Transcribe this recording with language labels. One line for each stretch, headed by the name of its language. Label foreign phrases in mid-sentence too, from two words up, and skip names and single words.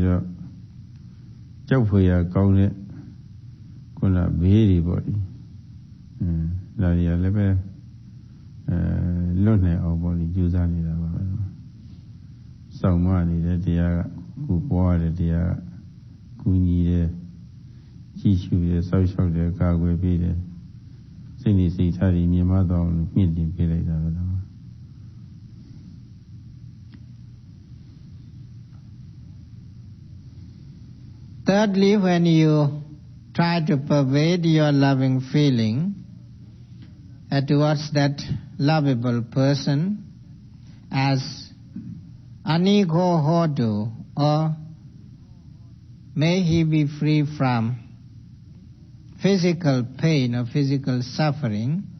Burmese: တော့ကြောက်ဖွယ်ရကောင်းတဲ့ခုနဘေးတွေပေါ့ဒီဒါတွေကလည်းပဲလွတ်နိုင်အောင်ပေါ့ဒီကြိုးစားနေတာပါပဲစောင့်မနေတဲ့တရားကကိုပွားတဲ့တရားကကူညီတယ်ကြည့်ရှုတယ်စောင့်ရှောက်တယ်ကာကွယ်ပေးတယ်စိတ်နေစိတ်ထားတွေမြင်မသွားအောင်မြင့်တင်ပေးလိုက်တာပဲတော့
English: Thirdly, when you try to pervade your loving feeling towards that lovable person as
Pali: anigo hodu,
English: or may he be free from physical pain or physical suffering.